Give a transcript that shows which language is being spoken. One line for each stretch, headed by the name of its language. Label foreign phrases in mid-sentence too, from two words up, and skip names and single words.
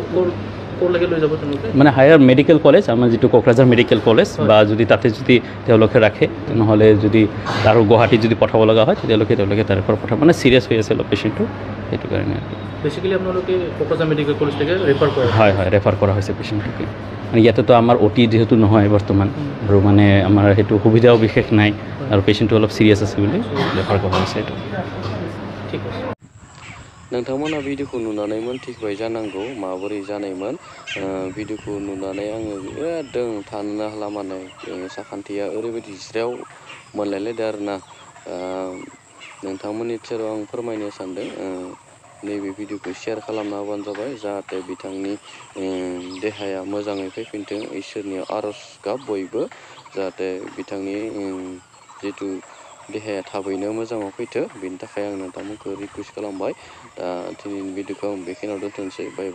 Assamese: মানে
English: higher medical college
Assamese: আমাৰ যিটো কোকৰাঝাৰ মেডিকেল কলেজ বা যদি তাতে যদি তেওঁলোকে ৰাখে নহ'লে যদি আৰু গুৱাহাটীত যদি পঠাব লগা হয় তেওঁলোকে তাৰ পৰা পঠাব মানে চিৰিয়াছ হৈ আছে অলপ পেশেণ্টটো সেইটো কাৰণে বেছিকেলি আপোনালোকে কোকৰাঝাৰ মেডিকেল কলেজলৈকে ৰেফাৰ কৰা হয় ৰেফাৰ কৰা হৈছে পেশেণ্টটোকে মানে ইয়াতেতো আমাৰ অ'টি যিহেতু নহয় বৰ্তমান আৰু মানে আমাৰ সেইটো সুবিধাও বিশেষ নাই আৰু পেশেণ্টটো অলপ চিৰিয়াছ আছে বুলি ৰেফাৰ কৰা হৈছে এইটো ঠিক আছে
Bodo: नोंथांमोना भिडिअखौ नुनानै मोनथिबाय जानांगौ माबोरै जानायमोन भिडिअखौ नुनानै आङो एकदम थानो हाला माने साखान्थिया ओरैबायदि ज्रेव मोनलायलायदो आरोना नोंथांमोननि सेराव आं फोरमायनो सानदों नैबे भिडिअखौ शेयार खालामना होबानो जाबाय जाहाथे बिथांनि देहाया मोजाङै फैफिनथों इसोरनियाव आरज गाब बयबो जाहाथे बिथांनि जितु देहाया थाबैनो मोजाङाव फैथो बेनि थाखाय आं नोंथांमोनखौ रिकुवेस्ट खालामबाय दा दिनैनि भिडिअखौ आं बेखिनियाव दोनथ'नोसै
English: bye bye